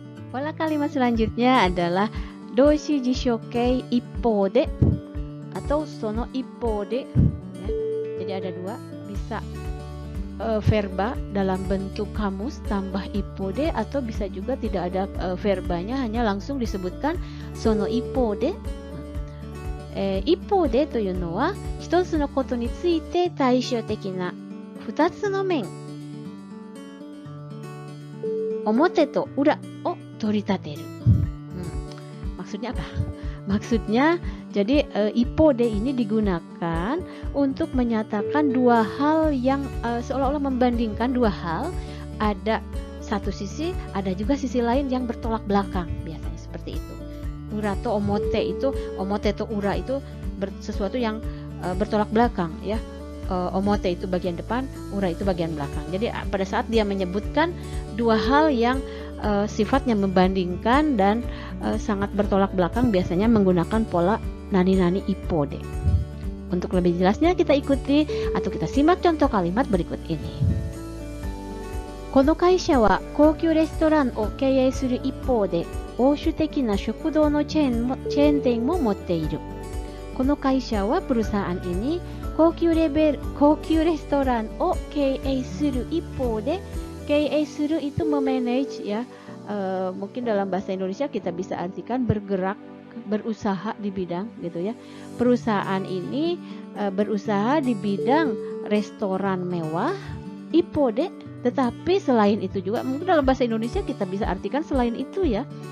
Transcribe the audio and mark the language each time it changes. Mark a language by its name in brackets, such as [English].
[Indonesian] Pola kalimat selanjutnya adalah [Japanese] doshi jishokei ippo de [Indonesian] atau sono ippo de ya. Jadi ada 2, bisa verba dalam bentuk kamus tambah ippo de, atau bisa juga tidak ada verbanya, hanya langsung disebutkan sono ippo de. [Japanese] 一方でというのは一つのことについて対照的な二つの面、表と裏を取り立てる。 [Indonesian] Maksudnya apa? Maksudnya jadi ipode ini digunakan untuk menyatakan dua hal yang seolah-olah membandingkan dua hal, ada satu sisi, ada juga sisi lain yang bertolak belakang, biasanya seperti itu. Ura to omote itu, omote to ura itu sesuatu yang bertolak belakang ya. Omote itu bagian depan, ura itu bagian belakang. Jadi pada saat dia menyebutkan dua hal yang sifatnya membandingkan dan sangat bertolak belakang, biasanya menggunakan pola nani-nani ipode. Untuk lebih jelasnya kita ikuti atau kita simak contoh kalimat berikut ini. [Japanese] この会社は高級レストランを経営する一方で欧州的な食堂のチェーン店も持っている。この会社は [Indonesian] perusahaan ini [Japanese] 高級レストランを経営する一方で、経営する [Indonesian] itu memanage ya. Mungkin dalam bahasa Indonesia kita bisa artikan bergerak, berusaha di bidang gitu ya. Perusahaan ini berusaha di bidang restoran mewah, ipode, tetapi selain itu juga mungkin dalam bahasa Indonesia kita bisa artikan selain itu ya.